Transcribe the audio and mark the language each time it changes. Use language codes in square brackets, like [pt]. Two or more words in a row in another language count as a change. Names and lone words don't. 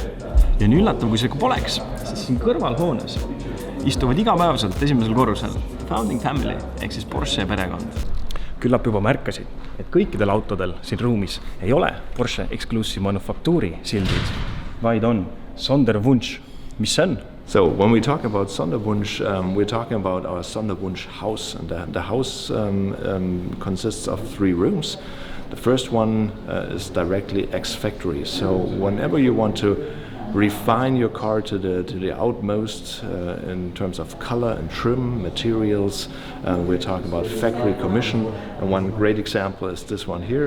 [et] Ja nii üllatav, kui see poleks, sest siin kõrvalhoones istuvad igapäevaselt esimesel korrusel Founding Family ehk siis Porsche perekond. Küllap juba märkasid, et kõikidel autodel siin ruumis ei ole Porsche Exclusive Manufaktuuri sildid, vaid on Sonderwunsch. Mis see on? [en] So when we talk about Sonderwunsch, we're talking about our Sonderwunsch house, and the house consists of 3 rooms. The first one is directly ex-factory, so whenever you want to refine your car to the outmost in terms of color and trim, materials, we're talking about factory commission, and one great example is this one here.